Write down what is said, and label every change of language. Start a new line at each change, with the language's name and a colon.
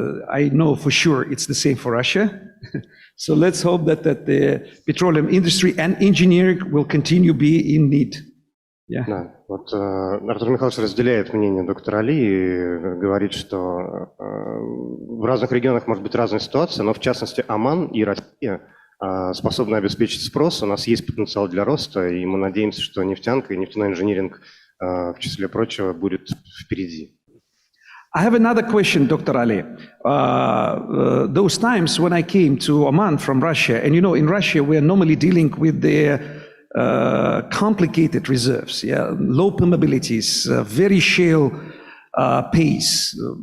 English: I know for sure it's the same for Russia. So let's hope that the petroleum industry and engineering will continue be in need. Yeah.
Russian: Да, вот Артур Михайлович разделяет мнение доктора Али и говорит, что в разных регионах может быть разная ситуация, но в частности Оман и Россия способны обеспечить спрос. У нас есть потенциал для роста, и мы надеемся, что нефтянка и нефтяной инжиниринг, в числе прочего, будет впереди.
English: I have another question, Dr. Ali. Those times when I came to Oman from Russia, and you know, in Russia we are normally dealing with the complicated reserves, low permeabilities, very shallow pace.